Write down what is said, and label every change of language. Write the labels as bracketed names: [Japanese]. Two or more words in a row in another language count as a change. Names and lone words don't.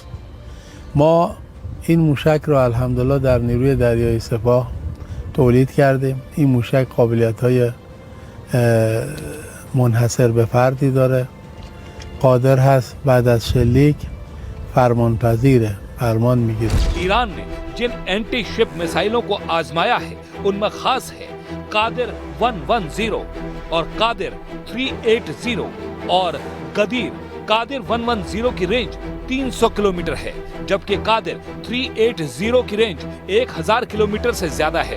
[Persian] ما این موشک را الحمدلله در نیروی دریایی سپاه تولید کردیم. این موشک قابلیت‌های منحصر به فردی داره. قادر هست بعد از شلیک فرمانپذیره، فرمان میگیره. [Hindi] ईरान ने जिन एंटी शिप मिसाइलों को आजमाया है उनमें खास है कादिर 110 और कादिर 380 और गदीर। कादिर 110 की रेंज 300 किलोमीटर है जबकि कादिर 380 की रेंज 1000 किलोमीटर से ज्यादा है।